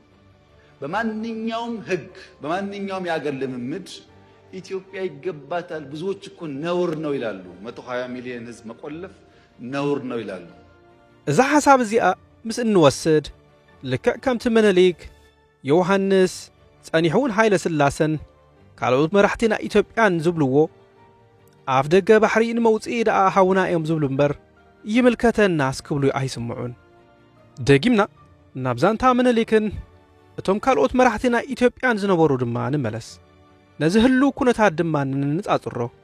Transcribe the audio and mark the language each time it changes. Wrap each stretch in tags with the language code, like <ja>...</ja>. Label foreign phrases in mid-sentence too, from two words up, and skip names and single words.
<am>በማንኛውም ህግ በማንኛውም ያገር ልምምድ ኢትዮጵያ ይገባታል ብዙዎች እኮ ነውር ነው ይላሉ 120 ሚሊዮን ህዝብ መቆለፍ ነውር ነው ይላሉ</am> <ti>እዛ ሐሳብ እዚኣ ምስ እንወስድ ልክዕ ከምቲ ምኒልክ ዮሐንስ ጸኒሑን ኃይለ ስላሰን ካልኦት መራሕቲና ኢትዮጵያን ዝብልዎ ኣፍ ደገ ባሕሪ ንመውጽኢ ደኣ ሃውና እዮም ዝብሉ እምበር ይምልከተና ስክብሉ ኣይስምዑን ደጊምና ናብ ዛንታ ምኒልክን እቶም ካልኦት መራሕቲና ኢትዮጵያን ዝነበሩ ድማ ንመለስ ነዚ ህሉ ኩነታት ድማ ንንጻጽሮ</ti>